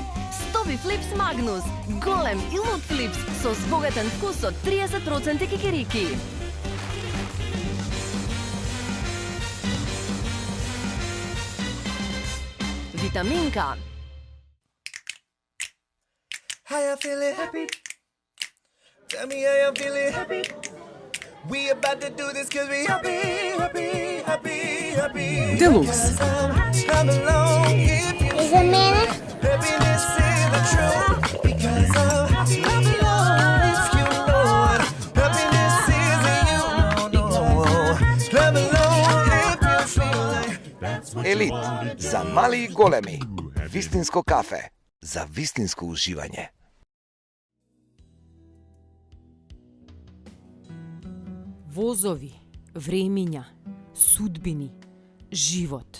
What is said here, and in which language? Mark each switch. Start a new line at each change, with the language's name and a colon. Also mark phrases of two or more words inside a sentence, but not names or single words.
Macedonian: Стоби Флипс Магнус, голем и лут флипс со збогатен вкус од 30% кикирики. Витаминка.
English: How you feeling happy? Tell me how you feeling happy? We about to do this cause we happy. Deluxe. Come along if you Is a minute? happiness is the truth. Because come along if you know it. Happiness is in you. No. Come along if you feel like
Macedonian: Елит за мали и големи. Вистинско кафе за вистинско уживање. Возови, времиња, судбини, живот.